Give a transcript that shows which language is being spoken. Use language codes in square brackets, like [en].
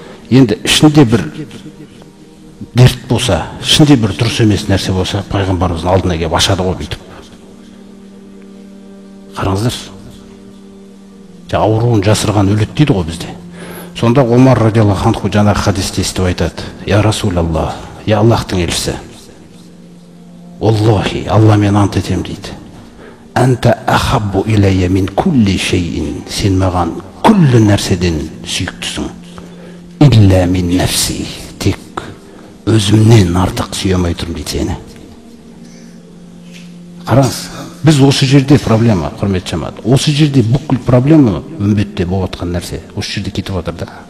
[kk] Енді ішінде бір дерт болса, ішінде бір дұрыс емес нәрсе болса, пайғамбарымыздың алдына келіп ашады ғой бүйтіп. Қараңыздар. Ауруын жасырған өледі дейді ғой бізде. Сонда Омар радиаллаху анху жаңағы хадисті естіп айтады: [ar] "Я Расулаллах, [kk] я Аллахтың елшісі. Аллахи, Алла мен ант етем дейді. [ar] Анта ахаббу илайя мин кулли шейин. [kk] Сен маған күллі нәрседен сүйіктісің. [ar] Илля мин нафси. [kk] Тек өзімнен артық сүйемей тұрмын дейді сені." Қараңыз, біз осы жерде проблема, құрметті жамағат. Осы жерде бүкіл проблема үмбетте болып жатқан нәрсе. Осы жерде кетіп отыр да.